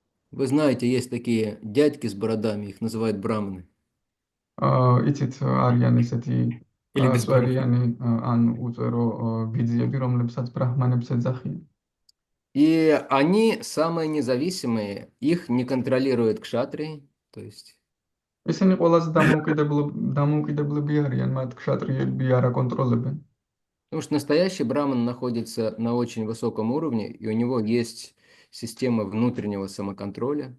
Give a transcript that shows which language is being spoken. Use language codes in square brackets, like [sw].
[ru] Вы знаете, есть такие дядьки с бородами, их называют браманы. [ka] იცით არიან ესეთი [ru] Или без бород. [ka] წვერიანი ან უწერო ბიძიები, რომლებსაც ბრაჰმანებს ეძახიან. [ru] И они самые независимые, их не контролируют кшатрии, то есть [ka] ესენი ყველაზე დამოუკიდებლები არიან, მათ ქშატრიები არ აკონტროლებენ. [ru] потому что настоящий браман находится на очень высоком уровне, и у него есть система внутреннего самоконтроля.